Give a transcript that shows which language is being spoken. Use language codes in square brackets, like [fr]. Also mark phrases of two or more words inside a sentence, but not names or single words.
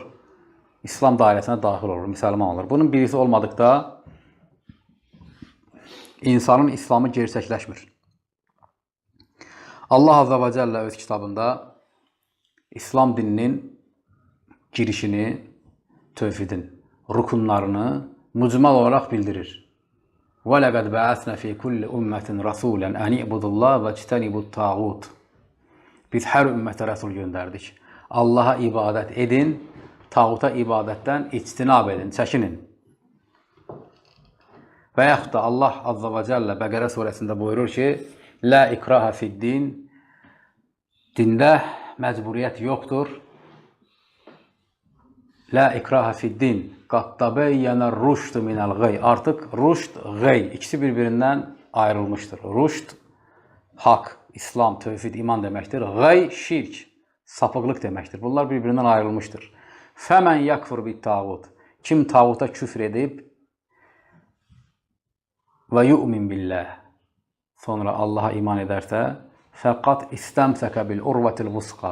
[az] İslam dairəsinə daxil olur, müsəlman olur. Bunun birisi olmadıqda insanın İslamı gerçəkləşmir. Allah Azza və Cəllə öz kitabında İslam dininin girişini, tövhidin rukunlarını mücmal olaraq bildirir. [ar] وَلَقَدْ بَعَثْنَا فِي كُلِّ أُمَّةٍ رَسُولًا أَنِ اعْبُدُوا اللّٰهَ وَاجْتَنِبُوا الطَّاغُوتَ. [az] Biz hər ümmətə rəsul göndərdik. Allaha ibadət edin, tağuta ibadətdən ictinab edin, çəkinin. Və yaxud da Allah Azza və Cəllə Bəqərə surəsində buyurur ki, [ar] لا إكراه في الدين, [az] dində məcburiyyət yoxdur. [ar] لا إكراه في الدين قد تبين الرشد من الغي. [az] Artıq rushd, ğay ikisi bir-birindən ayrılmışdır. Rushd haqq, İslam, tövhid, iman deməkdir. Ğay şirk, sapıqlıq deməkdir. Bunlar bir-birindən ayrılmışdır. [ar] فمن يكفر بالطاغوت. [az] Kim tağuta küfr edib və [ar] يؤمن بالله, [az] sonra Allaha iman edərsə, [ar] فقد استمسك بالعروة الوثقى.